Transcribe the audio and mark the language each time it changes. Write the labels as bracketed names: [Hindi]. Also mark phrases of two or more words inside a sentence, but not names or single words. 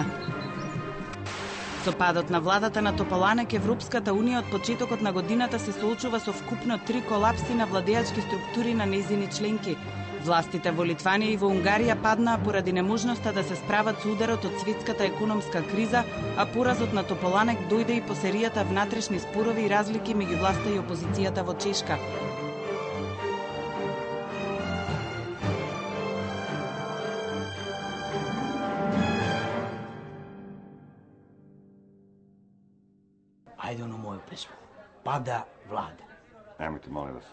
[Macedonian] Со падот на владата на Тополанек, Европската Унија од почетокот на годината се соочува со вкупно 3 колапси на владеачки структури на нејзини членки. Властите во Литванија и во Унгарија паднаа поради неможноста да се справат со ударот од светската економска криза, а поразот на Тополанек дојде и по серијата внатрешни спорови и разлики меѓу власта и опозицијата во Чешка. [Serbian] Ajde ono moju pesmu. Pada vlada. Nemojte, molim vas.